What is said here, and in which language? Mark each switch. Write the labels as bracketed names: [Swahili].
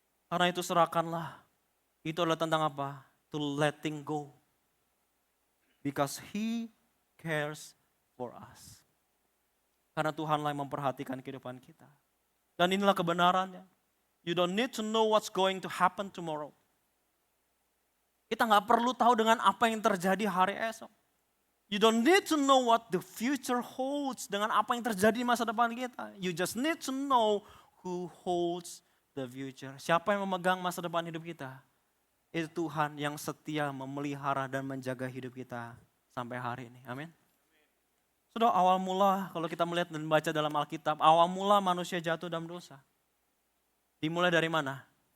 [Indonesian] Karena itu serahkanlah. Itu adalah tentang apa? [English] To letting go. Because He cares for us. [Indonesian] Karena Tuhanlah yang memperhatikan kehidupan kita. Dan inilah kebenarannya. [English] You don't need to know what's going to happen tomorrow. [Indonesian] Kita gak perlu tahu dengan apa yang terjadi hari esok. [English] You don't need to know what the future holds [Indonesian] dengan apa yang terjadi di masa depan kita. [English] You just need to know who holds the future. [Indonesian] Siapa yang memegang masa depan hidup kita? Itu Tuhan yang setia memelihara dan menjaga hidup kita sampai hari ini. Amin. Sudah awal mula kalau kita melihat dan baca dalam Alkitab, awal mula manusia jatuh dalam dosa. Dimulai dari mana?